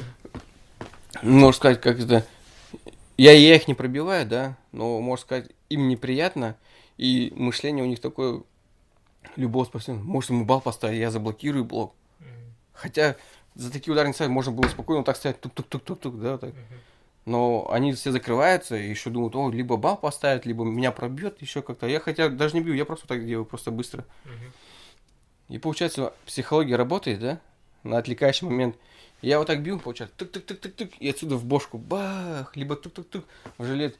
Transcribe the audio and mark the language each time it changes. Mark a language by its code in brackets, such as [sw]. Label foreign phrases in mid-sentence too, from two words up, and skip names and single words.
[ru] Можно сказать, как это, я их не пробиваю, да, но, можно сказать, им неприятно, и мышление у них такое, любовь спасения. Может, ему бал поставить, я заблокирую блок. Хотя за такие удары не ставить, можно было спокойно вот так стоять, тук-тук-тук-тук, да, так. Но они все закрываются и еще думают, о, либо бал поставят, либо меня пробьет, еще как-то. Я хотя даже не бью, я просто так делаю, просто быстро. И получается, психология работает, да, на отвлекающий момент. Я вот так бью, получается, тук-тук-тук-тук-тук, и отсюда в бошку, бах, либо тук-тук-тук, в жилет.